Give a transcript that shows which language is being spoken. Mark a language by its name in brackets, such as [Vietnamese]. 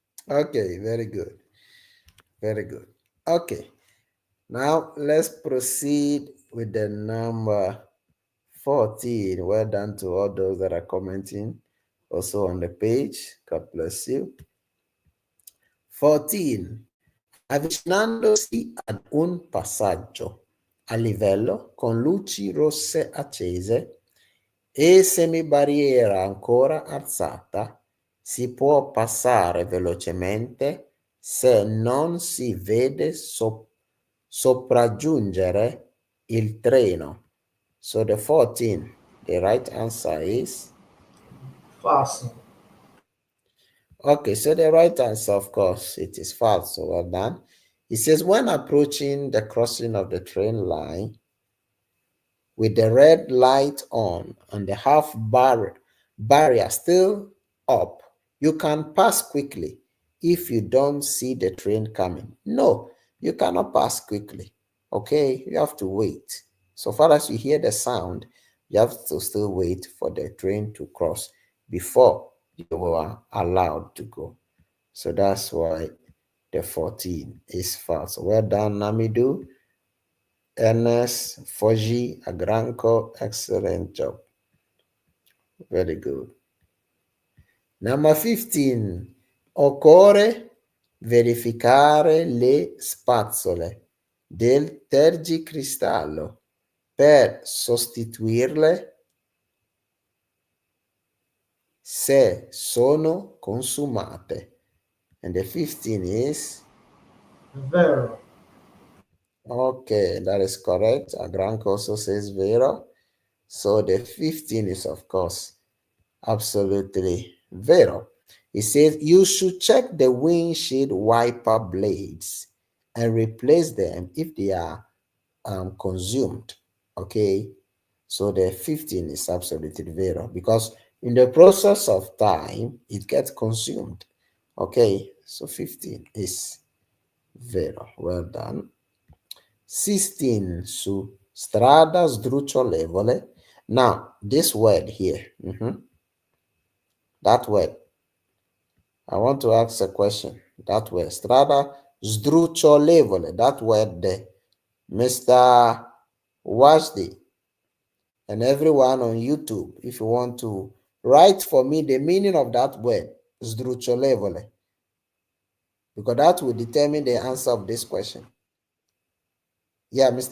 [English] Okay, very good. Very good. Okay. Now let's proceed with the number 14. Well done to all those that are commenting also on the page. God bless you. 14. [Italian] Avvicinandosi ad un passaggio a livello con luci rosse accese e semibarriera ancora alzata, si può passare velocemente se non si vede sopraggiungere il treno. [English] So the 14, the right answer is Fasten. okay. So the right answer, of course, it is false. So well done. It says when approaching the crossing of the train line, with the red light on and the half barrier still up, you can pass quickly if you don't see the train coming. No, you cannot pass quickly. Okay, you have to wait. So far as you hear the sound, you have to still wait for the train to cross before you are allowed to go. So that's why the 14 is false. Well done, Namidu. Ernest, Foji, Agranco, excellent job. Very good. Number 15. [Italian] Occorre verificare le spazzole del tergicristallo per sostituirle se sono consumate. [English] And the 15 is [Italian] Vero. [English] okay, that is correct. Agranco also says vero. So the 15 is, of course, absolutely vero. It says you should check the windshield wiper blades and replace them if they are consumed. Okay, so the 15 is absolutely vero because in the process of time it gets consumed. Okay, so 15 is vero. Well done. [Italian] 16 su strada sdrucciolevole. [English] Now, this word here, that word, I want to ask a question. That word, strada sdrucciolevole, that word there, Mr. Washdi and everyone on YouTube, if you want to write for me the meaning of that word, sdrucciolevole, because that will determine the answer of this question. Yeah, Mr.